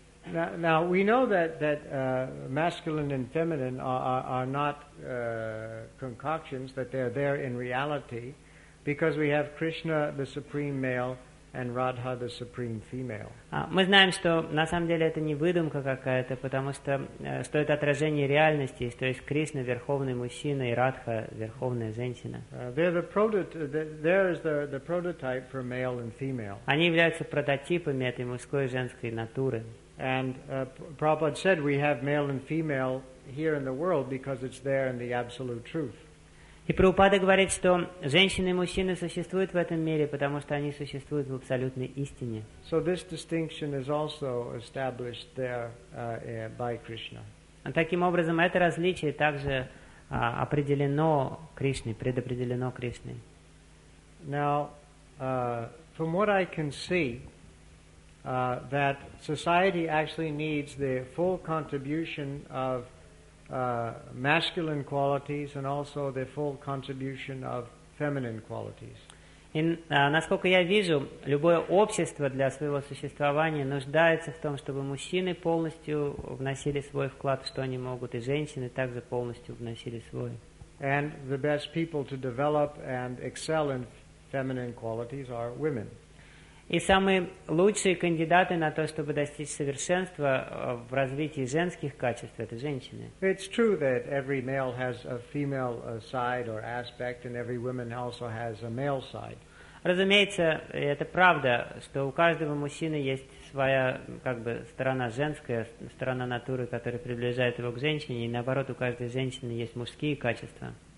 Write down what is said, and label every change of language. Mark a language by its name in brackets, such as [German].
[English] Now we know that masculine and feminine are not concoctions, that they are there in reality, because we have Krishna the supreme male and Radha the supreme female. [Russian] Мы знаем, что на самом деле это не выдумка какая-то, потому что стоит отражение реальности, то есть Кришна верховный мужчина и Радха верховная женщина. [English] They're the prototype for male and female. [Russian] Они являются прототипами этой мужской и женской натуры. [English] And Prabhupada said we have male and female here in the world because it's there in the absolute truth. [Russian] И Прабхупада говорит, что женщины и мужчины существуют в этом мире, потому что они существуют в абсолютной истине. [English] So this distinction is also established there by Krishna. [Russian] Таким образом, это различие также определено Кришной, предопределено Кришной. [English] Now, from what I can see, that society actually needs the full contribution of masculine qualities and also the full contribution of feminine qualities. [Russian] Насколько я вижу, любое общество для своего существования нуждается в том, чтобы мужчины полностью вносили свой вклад, что они могут, и женщины также полностью вносили свой. [English] And the best people to develop and excel in feminine qualities are women. [Russian] И самые лучшие кандидаты на то, чтобы достичь совершенства в развитии женских качеств, это женщины. [English] It's true that every male has a female side or aspect, and every woman also has a male side. [Russian] Разумеется, это правда, что у каждого мужчины есть своя, как бы, сторона женская, сторона натуры, которая приближает его к женщине, и наоборот, у каждой женщины есть мужские качества.